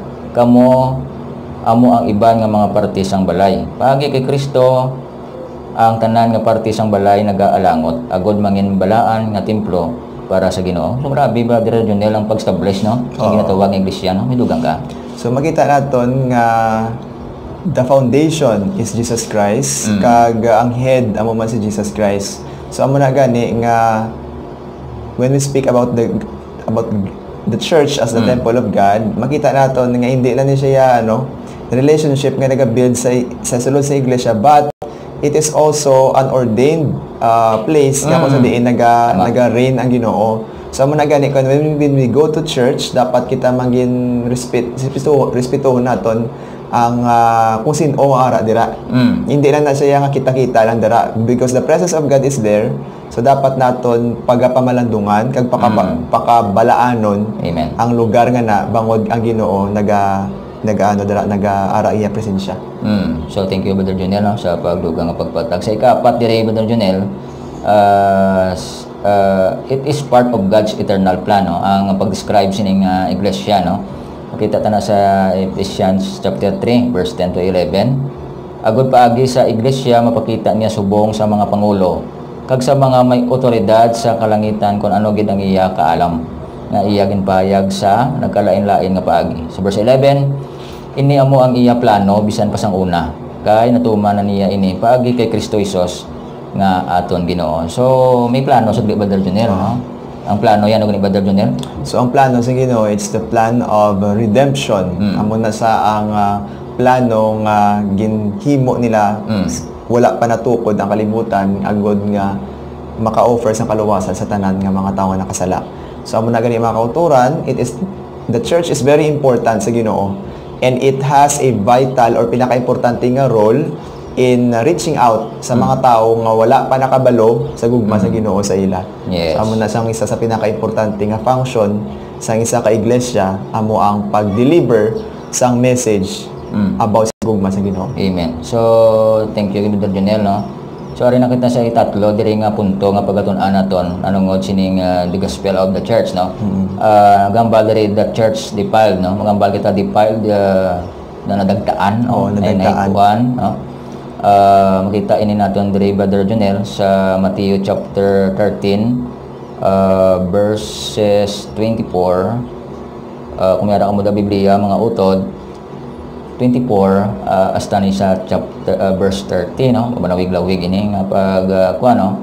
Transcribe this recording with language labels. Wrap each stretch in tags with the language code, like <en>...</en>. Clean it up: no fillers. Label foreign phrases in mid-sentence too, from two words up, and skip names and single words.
<hil>Kamo amo ang iban nga mga parte sang balay. Paagi kay Kristo ang tanan nga parte sang balay nagaalangot agod mangin balaan nga templo para sa Ginoo. So grabe Brother Jonel ang pag-establish no sa ginatawag nga iglesia no, midugang ka. So makita naton nga</hil> <en>the foundation is Jesus Christ,</en> <hil>kag ang head amo man si Jesus Christ.</hil> <en>So</en> <hil>amo na gani nga</hil> <en>when we speak about the church as the temple of God,</en> <hil>makita naton nga hindi lang ni siya relationship nga naga-build sa sulod sa iglesia,</hil> <en>but it is also an ordained place</en> <hil>nga kung saan naga-reign ang Ginoo.</hil> <en>So</en> <hil>amo na gani</hil> <en>when we go to church,</en> <hil>dapat kita maging respetuhon naton ang kung sino ara dira. Hindi lang na siya nga kita-kita lang dira,</hil> <en>because the presence of God is there.</en> <hil>So dapat naton pagapamalandungan kag pakabalaanon ang lugar nga na bangod ang Ginoo nag-aara iya presensya. So</hil> <en>thank you</en> <hil>Brother Jonel no, sa pagdugang nga pagpatag sa ikapat diri Brother Jonel.</hil> <en>It is part of God's eternal plan no,</en> <hil>ang pag-describe sining iglesia no. Makita ta na sa Ephesians chapter 3 verse 10 to 11. Agud paagi sa iglesia mapakita niya subong sa mga pangulo kag sa mga may otoridad sa kalangitan kung ano gid ang iya kaalam nga iya ginpahayag sa nagkalain-lain nga paagi. Sa verse 11, ini amo ang iya plano bisan pa sang una kay natuman na niya ini paagi kay Kristo Jesus nga aton Ginoo. So may plano sa Brother Jonel no. Ang plano yan ni Brother Jonel? So ang plano sa Ginoo,</hil> <en>it's the plan of redemption.</en> <hil>Amo na sa ang plano nga ginhimo nila, wala pa natukod ang kalibutan agod nga maka-offer sa kaluwasan sa tanan nga mga tawo nakasala. So amo na gani mga kauturan,</hil> <en>the church is very important</en> <hil>sa Ginoo,</hil> <en>and it has a vital or</en> <hil>pinaka-importante nga</hil> <en>role in reaching out</en> <hil>sa mga tao nga wala pa nakabalo sa gugma sa Ginoo sa ila.</hil> <en>Yes.</en> <hil>So amo na sang isa sa pinaka-importante nga function sa isa ka iglesia, amo ang pag-deliver sang message about sa gugma sa Ginoo. Amen. So</hil> <en>thank you</en> <hil>Brother Jonel no. So ari nakita sa itatlo diri nga punto nga pagatun-an naton anungod sining</hil> <en>the gospel of the church</en> <hil>no. Gambal diri</hil> <en>the church defiled</en> <hil>no. Magambal kita defiled na nadagtaan nadagtaan no. Makita ini naton diri Brother Jonel sa Matthew chapter 13 verses 24. Kung yara mo da Biblia mga utod 24 hasta ni sa chapter verse 30 no, manawig-lawig ini nga pag no.</hil>